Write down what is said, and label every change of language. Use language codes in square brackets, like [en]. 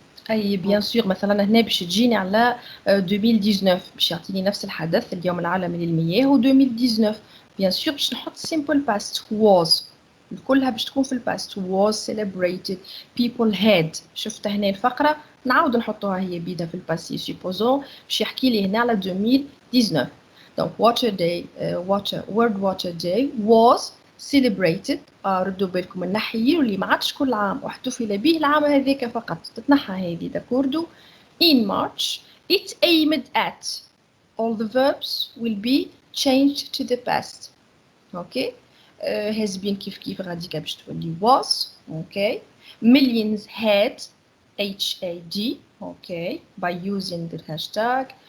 [ar] أي بيان سور، مثلا هنا باش تجيني على 2019 باش يعطيني نفس الحدث اليوم العالمي للمياه و 2019 بيان سور باش نحط [en] simple past was [ar] كلها باش تكون في الباست [en] was celebrated people had. [ar] شفت هنا الفقرة نعاود نحطوها هي بيدها في الباسي supposons باش يحكي لي هنا على 2019. [en] Donc water day world water day was celebrated. [ar] ردوا بالكم النحي واللي ما عادش كل عام واحتفل به العام هذاك فقط تتنحى هذه داكوردو. [en] In March it aimed at, all the verbs will be changed to the past. Okay, has been [ar] كيف غاديكا باش تولي was. [en] Okay, millions had, HAD, okay, by using the hashtag.